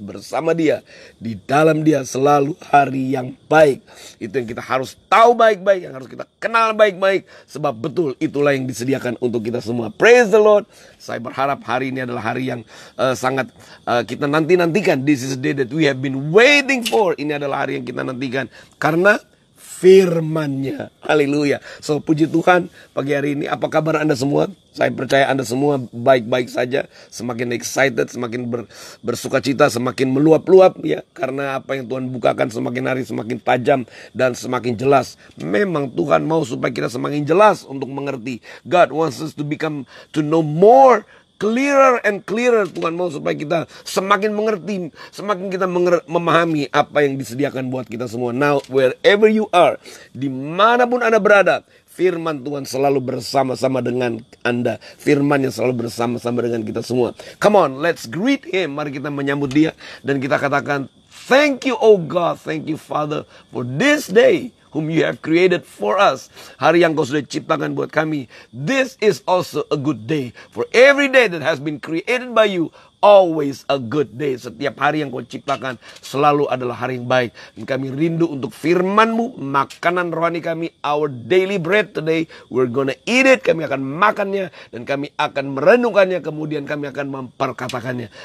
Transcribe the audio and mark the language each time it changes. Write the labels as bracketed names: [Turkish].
[Indonesian] Bersama Dia, di dalam Dia selalu hari yang baik. Itu yang kita harus tahu baik-baik, yang harus kita kenal baik-baik. Sebab betul itulah yang disediakan untuk kita semua. [English] Praise the Lord. [Indonesian] Saya berharap hari ini adalah hari yang sangat kita nantikan. [English] This is the day that we have been waiting for. [Indonesian] Ini adalah hari yang kita nantikan karena firman-Nya. Haleluya. So puji Tuhan, pagi hari ini apa kabar Anda semua? Saya percaya Anda semua baik-baik saja. Semakin excited, semakin bersukacita, semakin meluap-luap ya. Karena apa yang Tuhan bukakan semakin hari semakin tajam dan semakin jelas. Memang Tuhan mau supaya kita semakin jelas untuk mengerti. [English] God wants us to know more, clearer and clearer. [Indonesian] Tuhan mau supaya kita semakin mengerti, semakin kita memahami apa yang disediakan buat kita semua. [English] Now, wherever you are, [Indonesian] dimanapun Anda berada, firman Tuhan selalu bersama-sama dengan Anda. Firman-Nya selalu bersama-sama dengan kita semua. [English] Come on, let's greet Him. [Indonesian] Mari kita menyambut Dia dan kita katakan, [English] thank you, oh God, thank you, Father, for this day whom you have created for us. [Indonesian] Hari yang Kau sudah ciptakan buat kami. [English] This is also a good day. For every day that has been created by you, always a good day. [Indonesian] Setiap hari yang Kau ciptakan selalu adalah hari yang baik. Dan kami rindu untuk firman-Mu, makanan rohani kami, [English] our daily bread today. We're gonna eat it. [Indonesian] Kami akan makannya dan kami akan merenungkannya. Kemudian kami akan memperkatakannya.